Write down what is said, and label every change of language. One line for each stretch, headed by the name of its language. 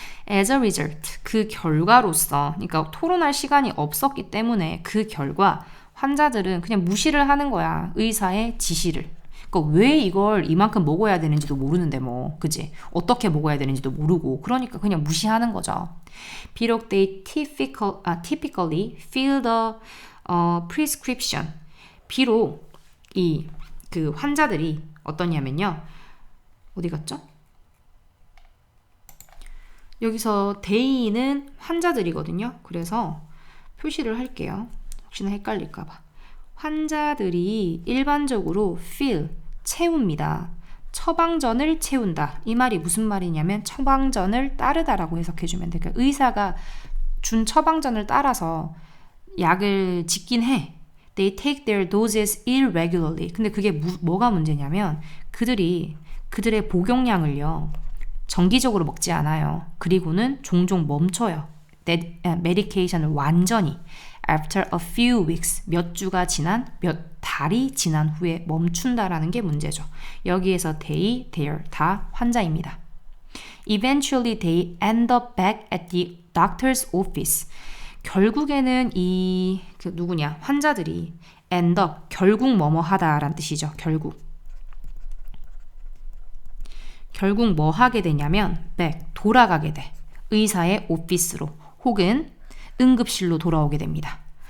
English: As a result,
Korean: 그 결과로서, 그러니까 토론할 시간이 없었기 때문에 그 결과 환자들은 그냥 무시를 하는 거야. 의사의 지시를. 그러니까 왜 이걸 이만큼 먹어야 되는지도 모르는데 뭐, 그지? 어떻게 먹어야 되는지도 모르고 그러니까 그냥 무시하는 거죠. 비록
English: they typically fill the prescription.
Korean: 비록 그 환자들이 어떠냐면요. 어디 갔죠? 여기서 they는 환자들이거든요. 그래서 표시를 할게요. 혹시나 헷갈릴까봐. 환자들이 일반적으로 fill, 채웁니다. 처방전을 채운다. 이 말이 무슨 말이냐면 처방전을 따르다라고 해석해주면 돼요. 그러니까 의사가 준 처방전을 따라서 약을 짓긴 해.
English: They take their doses irregularly.
Korean: 근데 그게 뭐가 문제냐면 그들의 복용량을요. 정기적으로 먹지 않아요. 그리고는 종종 멈춰요. 메디케이션을 완전히
English: after a few weeks,
Korean: 몇 달이 지난 후에 멈춘다라는 게 문제죠. 여기에서 they, their 다 환자입니다.
English: Eventually they end up back at the doctor's office.
Korean: 결국에는 환자들이
English: end up,
Korean: 결국 뭐뭐 하다라는 뜻이죠. 결국 뭐 하게 되냐면 back, 돌아가게 돼. 의사의 오피스로 혹은 응급실로 돌아오게 됩니다.